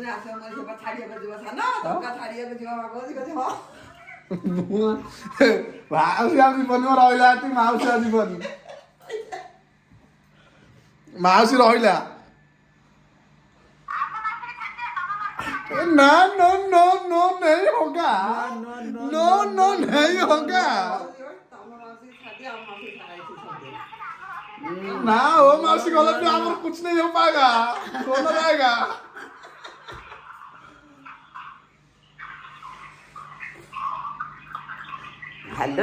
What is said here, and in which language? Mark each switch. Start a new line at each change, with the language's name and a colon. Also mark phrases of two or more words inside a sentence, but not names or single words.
Odia: ମାଉସୀ ଆଉ ଯିବନି ରହିଲା ମାଉସୀ ଆଉ ଯିବନି ମାଉସୀ ରହିଲା ନା
English: no no no
Hindi: नहीं होगा
English: no no
Hindi: नहीं होगा ना हो मासी गलत में हमारा कुछ नहीं हो पाएगा सोना जाएगा
English: हेलो